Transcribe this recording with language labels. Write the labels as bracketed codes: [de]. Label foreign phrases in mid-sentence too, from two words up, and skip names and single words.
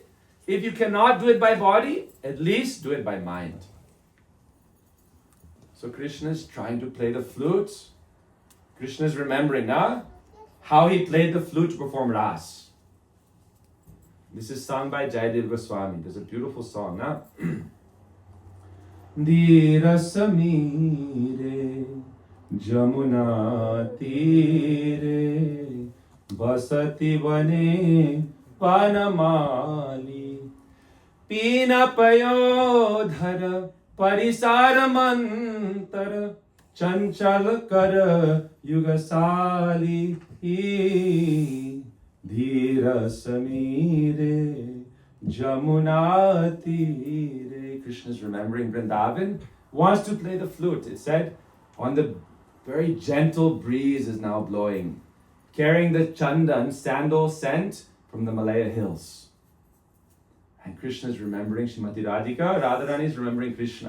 [en] If you cannot do it by body, at least do it by mind. So Krishna is trying to play the flute. Krishna is remembering now how he played the flute to perform Ras. This is sung by Jayadev Goswami. There's a beautiful song now. [sa] Dira samire jamuna tire basati vane panamali pina payodhara parisaramantar Chanchal kar yugasali dhira samire jamuna tire. [en] Krishna is remembering Vrindavan, wants to play the flute. It said, on the very gentle breeze is now blowing, carrying the chandan, sandal scent from the Malaya hills. And Krishna is remembering Srimati Radhika, Radharani is remembering Krishna.